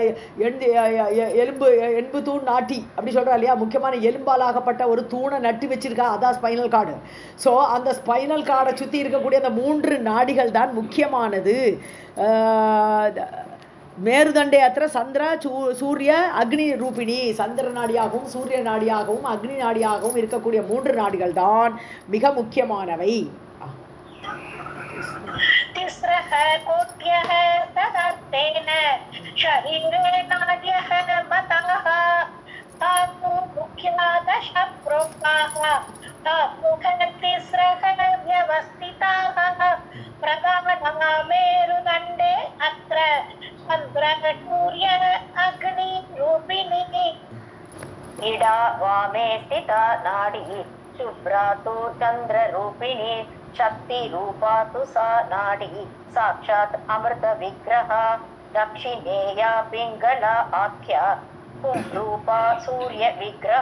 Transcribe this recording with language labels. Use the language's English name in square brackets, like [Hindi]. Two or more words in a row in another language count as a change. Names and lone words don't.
[Tamil] எலும்பு தூண் நாட்டி அப்படி சொல்கிறா இல்லையா முக்கியமான எலும்பாலாகப்பட்ட ஒரு தூணை நட்டி வச்சிருக்கா அதான் [English] spinal cord [Tamil] ஸோ அந்த [English] spinal cordai [Tamil] சுற்றி இருக்கக்கூடிய அந்த 3 நாடிகள் தான் முக்கியமானது [Sanskrit] मेरुदण्डे अत्र चन्द्र सूर्य अग्नि रूपिणी [Tamil] சந்திர நாடியாகவும் சூரிய நாடியாகவும் அக்னி நாடியாகவும் இருக்கக்கூடிய 3 நாடிகள் தான் மிக முக்கியமானவை [Sanskrit] तिस्रः कोट्यः तदर्थेन शरीरे नाड्यः मताः तासु मुख्या 10 प्रोक्ताः ताभ्यः तिस्रः व्यवस्थिताः प्रधानः मेरुदण्डे अत्र चन्द्र सूर्य अग्नि रूपिणी इडा वामे स्थिता नाडी शुभ्रा तु चन्द्र रूपिणी शक्ति रूपा तु सा नाडी साक्षात् अमृत विग्रह दक्षिणेया पिंगला आख्या रूपा सूर्य विग्रह